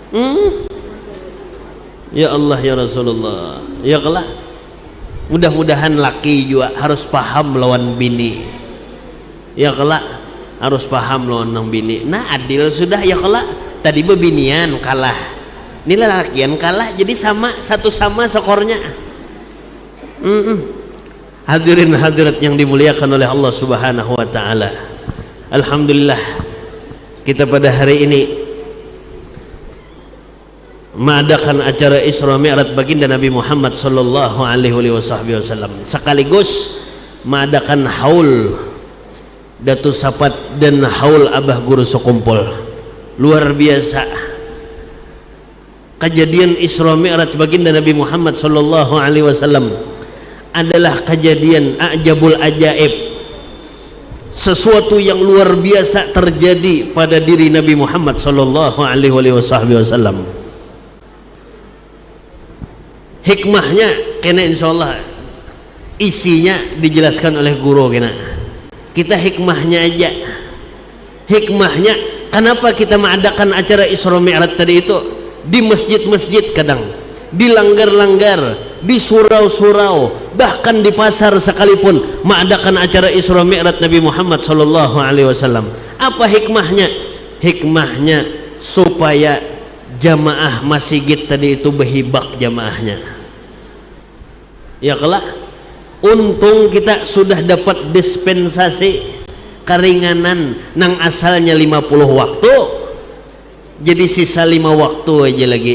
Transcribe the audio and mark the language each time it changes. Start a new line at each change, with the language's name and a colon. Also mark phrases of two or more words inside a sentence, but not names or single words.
Arabic: يا الله يا رسول الله,
Banjar: ya kelak mudah-mudahan laki juga harus paham lawan bini, ya kelak harus paham lawan nang bini. Nah adil sudah ya kelak, tadi bebinian kalah, ini lakian kalah, jadi sama,
Indonesian: satu sama skornya. Hadirin hadirat yang dimuliakan oleh Allah
Arabic: سبحانه وتعالى.
Indonesian: Alhamdulillah kita pada hari ini mengadakan acara Isra Mi'raj baginda Nabi Muhammad
Arabic: صلى الله عليه وسلم,
Indonesian: sekaligus mengadakan haul Datu Sapat dan haul Abah Guru sekumpul. Luar biasa kejadian Isra Mi'raj baginda Nabi Muhammad
Arabic: صلى الله عليه وسلم
Indonesian: adalah kejadian
Arabic: عجب العجائب,
Indonesian: sesuatu yang luar biasa terjadi pada diri Nabi Muhammad
Arabic: صلى الله عليه وسلم.
Banjar: Hikmahnya kena insyaallah isinya dijelaskan oleh guru kena.
Indonesian: Kita hikmahnya aja. Hikmahnya kenapa kita mengadakan acara Isra Mi'raj tadi itu di masjid-masjid, kadang di langgar-langgar, di surau-surau, bahkan di pasar sekalipun mengadakan acara Isra Mi'raj Nabi Muhammad
Arabic: صلى الله عليه وسلم.
Indonesian: Apa hikmahnya? Hikmahnya supaya jamaah masjid tadi itu berhibak jamaahnya.
Banjar: Ya kelak untung kita sudah dapat dispensasi keringanan nang asalnya 50 waktu jadi sisa 5 waktu aja lagi.